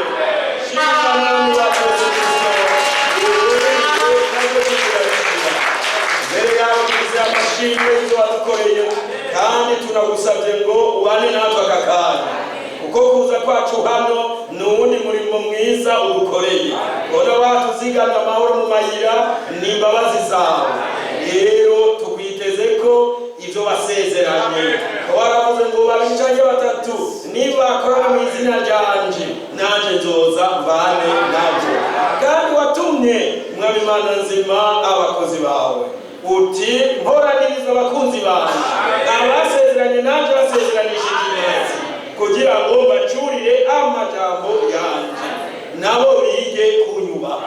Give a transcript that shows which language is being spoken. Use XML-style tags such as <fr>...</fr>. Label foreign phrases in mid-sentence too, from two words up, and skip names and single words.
<rn>Shimwa Mwami wacu Yesu Kristo, mbere yawe tugize amashimwe y'ibyo wadukoreye, kandi tunagusabye ngo ubane natwe aka kanya, kuko kuza kwacu hano ni uwundi murimo mwiza udukoreye. Bona watuzigamye amahoro mu mayira n'imbabazi zawe, rero tukwiteze ko ibyo wasezeranye. Waravuze ngo babicanye batatu nibakorana mu izina ryanje nanje nzoza mbane nabyo, kandi watumye Mwami Imana nzima abakozi bawe uti mporaniriza abakunzi banje abasezeranye nanje basezeranishije neza, kugira ngo bacurire amajambo yanje nabo bige kunyubaha.</rn>